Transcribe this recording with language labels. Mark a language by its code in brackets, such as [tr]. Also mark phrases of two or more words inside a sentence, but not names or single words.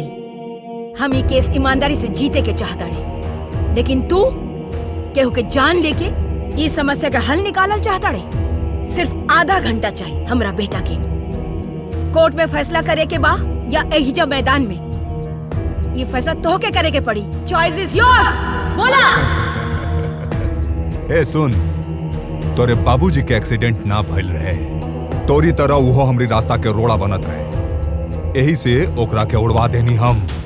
[bho] हम ये केस ईमानदारी से जीते के चाहता रहे, लेकिन तू केहू के जान लेके ये समस्या का हल निकालल चाहता रहे। सिर्फ आधा घंटा चाहिए हमरा बेटा के। कोर्ट में फैसला करे के बा या एहिजा मैदान में। ये फैसला तोहके करे के पड़ी। [en] Choice is yours. बोला। [bho] ए सुन, तोरे बाबूजी के एक्सीडेंट ना भइल रहे, तोरी तरह वो हमरी रास्ता के रोड़ा बनत रहे। यही से ओकरा के उड़वा देनी हम।